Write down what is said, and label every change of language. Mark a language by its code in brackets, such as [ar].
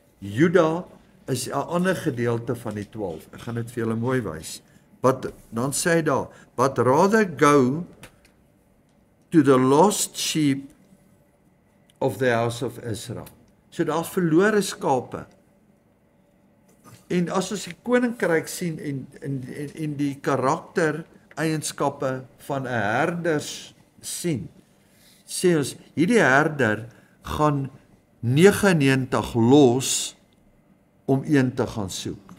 [af] Juda is 'n ander gedeelte van die 12. Ek gaan dit vir julle mooi wys. Dan sê hy daar, [en] but rather go to the lost sheep of the house of Israel. [af] So daar's verlore skape. En as ons die koninkryk sien en die karakter eienskappe van 'n herder sien, sê ons hierdie herder gaan 99 los om een te gaan soek.